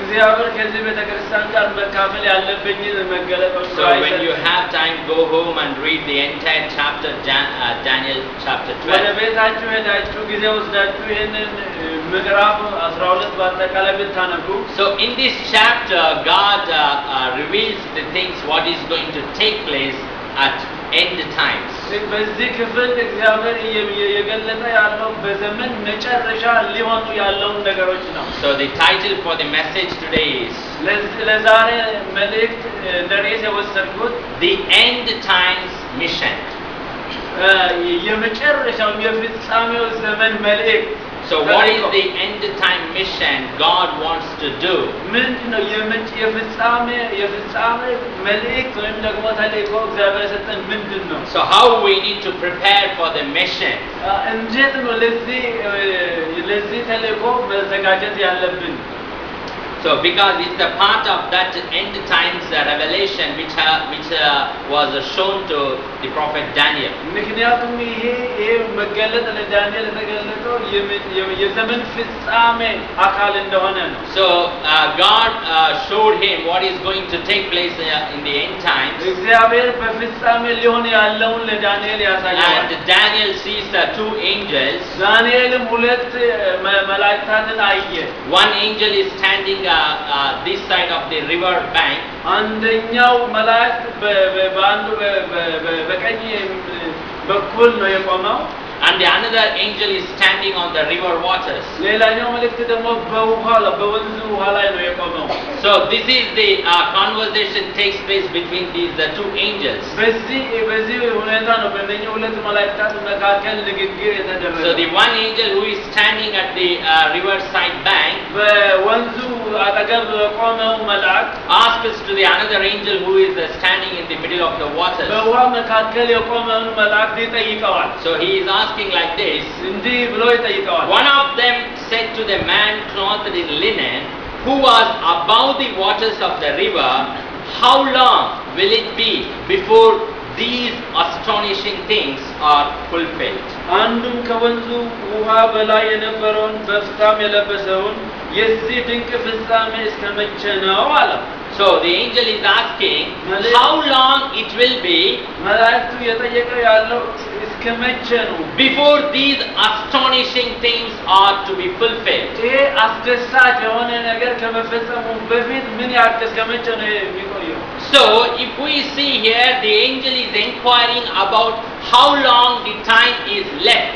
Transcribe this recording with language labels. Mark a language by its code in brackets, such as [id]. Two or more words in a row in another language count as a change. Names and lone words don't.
[en] So when you have time, go home and read the entire chapter, Daniel chapter 12. So in this chapter, God reveals the things what is going to take place at end times. [am] በዚህ ክፍል እግዚአብሔር እየገለጠ ያለው በዘመን መጨረሻ ሊሆኑ ያለውን ነገሮች ነው። [en] So the title for the message today is [am] ለዛሬ መልእክት ለርዕስ የወሰድኩት [en] The End Times Mission. [am] የመጨረሻው የፍጻሜው ዘመን መልእክት። [en] So what is the end time mission God wants to do? [am] ምንድነው የፍጻሜ መልእክት ወይም ደግሞ ተልእኮ እግዚአብሔር የሰጠን ምንድነው? [en] So how we need to prepare for the mission? [am] እንዴት ነው ለዚህ ተልእኮ መዘጋጀት ያለብን? [en] So because it's a part of that end times revelation which was shown to the prophet Daniel. [am] ምክንያቱም ይሄ መገለጥ ለዳንኤል የተገለጠው የዘመን ፍጻሜ አካል እንደሆነ ነው። [en] So God showed him what is going to take place in the end times. [am] እግዚአብሔር በፍጻሜ ሊሆን ያለውን ለዳንኤል ያሳያል። [en] And Daniel sees two angels. [am] ዳንኤልም ሁለት መላእክታትን አየ። [en] One angel is standing this side of the river bank. [am] አንደኛው መልአክ በአንዱ በቀኝ በኩል ነው የቆመው። [en] And the another angel is standing on the river waters. [am] ሌላኛው መልእክት ደግሞ በወንዙ ውሃ ላይ ነው የቆመው። [en] So this is the conversation takes place between these two angels. [am] በዚህ ሁኔታ ነው በእነኚህ ሁለት መላእክታት መካከል ንግግር የተደረገው። [en] So the one angel who is standing at the riverside bank [am] በወንዙ አጠገብ የቆመው መልአክ [en] asks to the another angel who is standing in the middle of the waters. [am] በውሃ መካከል የቆመውን መልአክ ይጠይቀዋል። [en] So he is asking like this. [am] እንዲህ ብሎ ይጠይቀዋል። [en] One of them said to the man clothed in linen, who was above the waters of the river, how long will it be before these astonishing things are fulfilled? [am] አንዱም ከወንዙ ውሃ በላይ የነበረውን በፍታም የለበሰውን የዚህ ድንቅ ፍጻሜ እስከ መቼ ነው አለ። [en] So the angel is asking how long it will be [am] መላእክቱ የጠየቀው ያለው እስከ መቼ ነው [en] before these astonishing things are to be fulfilled. [am] ይሄ አስደሳች የሆነ ነገር ከመፈጸሙ በፊት ምን ያክል እስከ መቼ ነው የሚቆየው? [en] So if we see here, the angel is inquiring about how long the time is left.